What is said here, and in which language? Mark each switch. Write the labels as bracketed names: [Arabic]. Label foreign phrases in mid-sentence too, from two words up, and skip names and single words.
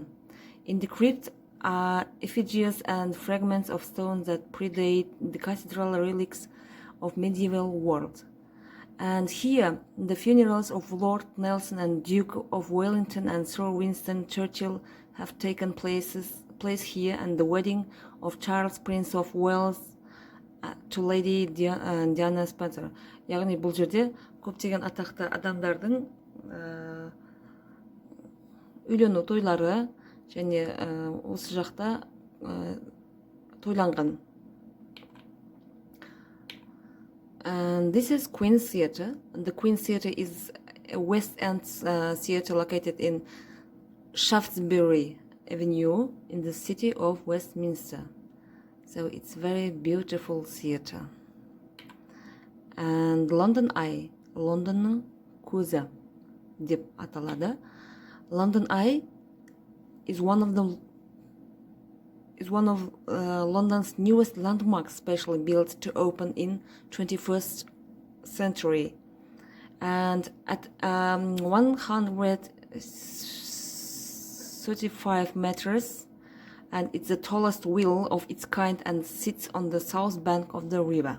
[English] In the crypt are effigies and fragments of stone that predate the cathedral relics of medieval world. And here, the funerals of Lord Nelson and Duke of Wellington and Sir Winston Churchill have taken place here, and the wedding of Charles, Prince of Wales, to Lady Diana Spencer. [Kazakh] Яғни бұл жерде көптеген атақты адамдардың үйлену тойлары және осы жақта тойланған. [English] And this is Queen's Theatre. The Queen's Theatre is a West End theatre located in Shaftesbury Avenue in the city of Westminster. So it's very beautiful theatre. And London Eye, [Kazakh] Londonның көзі деп аталады. [English] London Eye is one of London's newest landmarks, specially built to open in 21st century. And at 135 meters and it's the tallest wheel of its kind and sits on the south bank of the river.